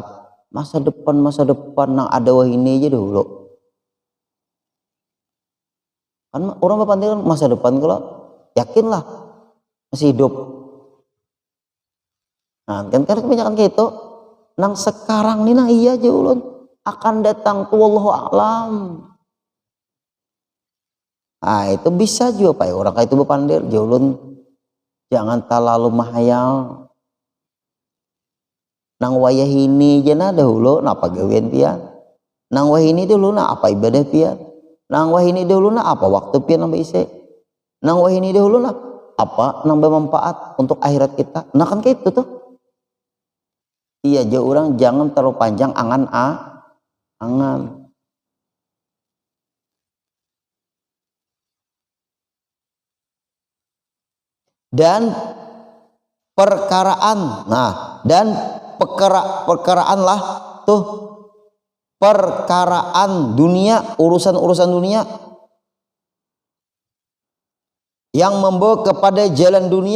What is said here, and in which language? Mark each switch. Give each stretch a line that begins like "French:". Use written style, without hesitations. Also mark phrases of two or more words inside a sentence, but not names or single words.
Banjar: Masa depan nang ada wahini aja dulu. Kan orang berpandir masa depan kalau yakinlah masih hidup. Nah kan kebanyakan kayak itu. Nang sekarang nih nang iya aja ulun akan datang tuh
Arabic: والله أعلم.
Banjar: Nah itu bisa juga pak orang kayak itu berpandir ulun jangan terlalu mahayal. Nang wayah ini jana dahulu napa gawean pian. Nang wayah ini dulu na apa ibadah pian. Nang wayah ini dulu na apa waktu pian nambah isi. Nang wayah ini dulu na apa nambah manfaat untuk akhirat kita. Nah kan kayak itu tuh. Iya aja orang jangan terlalu panjang angan. Dan perkaraan, nah dan perkaraan lah tuh perkaraan dunia, urusan dunia yang membawa kepada jalan dunia.